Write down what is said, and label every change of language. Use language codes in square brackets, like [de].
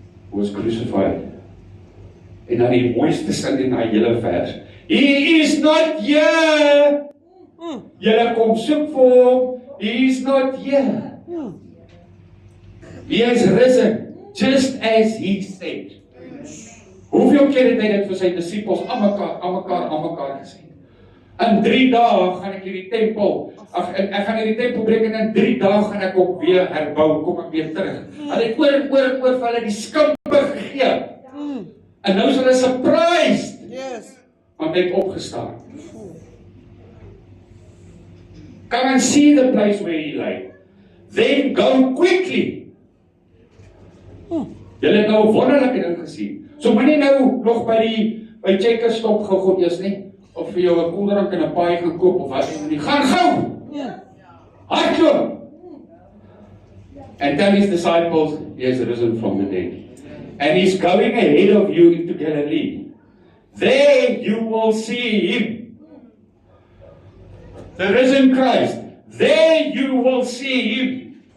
[en] Who was crucified. [af] En dan die mooiste sin in daai hele vers. [en] He is not here. [af] Julle kom soek vir hom. [en] He is not here. He has risen, just as he said. [af] Hoeveel keer het hy dit vir sy disippels aan mekaar gesê? In 3 dae gaan ek hierdie tempel, ek gaan hierdie tempel breek en in 3 dae gaan ek op weer herbou, kom ek weer terug. Hulle het oor en oor en oor vir hulle die skimpe gegee. En nou is hulle surprised. [en] Yes. [af] Want hy het opgestaan. [en] Come and see the place where he lay. Then go quickly. [af] Julle het nou 'n wonderlike ding gesien. So moenie nou nog by Checkers stop gou eers nie. Of vir jou 'n koeldrank en 'n paai gaan koop of wat nie. Gaan gou. Hardloop. [en] And tell his disciples, he has risen from the dead. And he's going ahead of you into Galilee. There you will see him. The risen Christ. There you will see him.